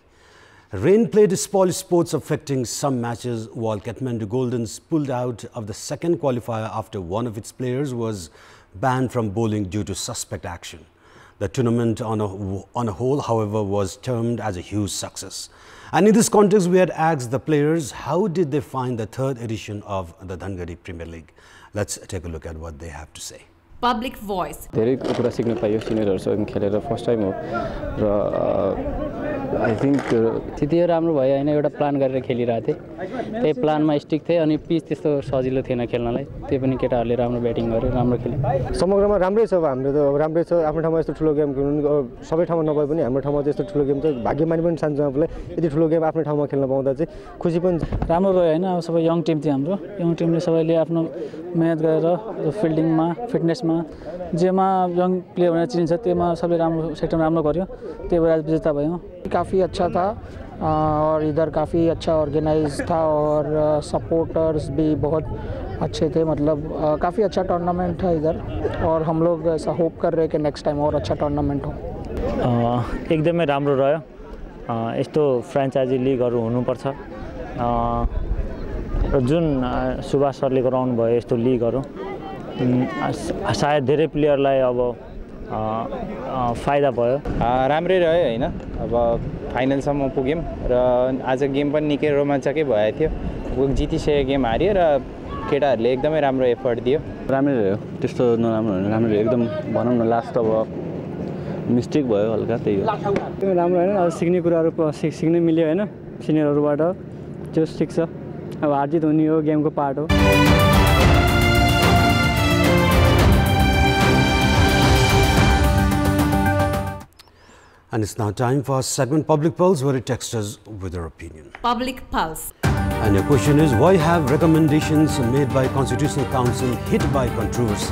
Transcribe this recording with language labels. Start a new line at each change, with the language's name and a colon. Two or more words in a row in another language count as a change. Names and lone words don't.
English: Rain played spoil sports affecting some matches, while Kathmandu Goldens pulled out of the second qualifier after one of its players was banned from bowling due to suspect action. The tournament on a whole, however, was termed as a huge success. And in this context, we had asked the players how did they find the third edition of the Dhangadi Premier League. Let's take a look at what they have to say. Public voice.
Nepali: धेरै कुरा सिक्न पाइयो सिनियरहरुसँग खेलेर
English: first time
Nepali: हो र
English: I think
Nepali: त्यति राम्रो भयो हैन एउटा प्लान गरेर खेलिरहेको थिए त्यही प्लानमा स्टिक थिए अनि पिच त्यस्तो सजिलो थिएन खेल्नलाई त्यही पनि केटाहरुले राम्रो ब्याटिङ गरे राम्रो खेले समग्रमा राम्रै छ हाम्रो त राम्रै छ आफ्नो ठाउँमा यस्तो ठुलो गेम खेल्नु सबै ठाउँमा नभए पनि हाम्रो ठाउँमा चाहिँ यस्तो ठुलो गेम छ भाग्यमानी पनि सान्छु आफूलाई यति ठुलो गेम आफ्नो ठाउँमा खेल्न पाउँदा चाहिँ खुसी पनि राम्रो रह्यो हैन अब सबै
English: young team
Nepali: थियो हाम्रो यङ टिमले सबैले आफ्नो मेहनत गरेर फिल्डिङमा फिटनेसमा जेमा
English: young player
Nepali: भनेर चिनिन्छ त्यसमा सबले राम्रो सेक्टरमा राम्रो गर्यो त्यही भएर विजेता भयो.
Hindi: काफ़ी अच्छा था और इधर काफ़ी अच्छा ऑर्गेनाइज था और सपोर्टर्स भी बहुत अच्छे थे मतलब काफ़ी अच्छा टूर्नामेंट था इधर और हम लोग ऐसा होप कर रहे हैं कि
English: next time
Hindi: और अच्छा टूर्नामेंट हो.
Nepali: एकदमै राम्रो रह्यो यस्तो फ्र्यान्चाइजी लिगहरु हुनुपर्छ र जुन सुभाष सरले गराउनु भयो यस्तो लिगहरु सायद धेरै प्लेयरलाई अब फाइदा भयो. राम्रै रह्यो हैन अब फाइनलसम्म पुग्यौं र आज गेम पनि निकै रोमाञ्चकै भएको थियो जितिसके गेम हारियो र केटाहरुले एकदमै राम्रो एफर्ट दियो. राम्रै रह्यो त्यस्तो नराम्रो हैन राम्रो एकदम भनौं न लास्ट अब मिस्टेक भयो हल्का त्यही हो. राम्रो हैन अब सिक्ने कुराहरु सिक्नै मिल्यो हैन सिनियरहरुबाट जो सिक्छ अब हार जित हुने हो गेमको पार्ट हो.
English: And it's now time for our segment Public Pulse, where you text us with your opinion. Public Pulse. And your question is, why have recommendations made by Constitutional Council hit by controversy?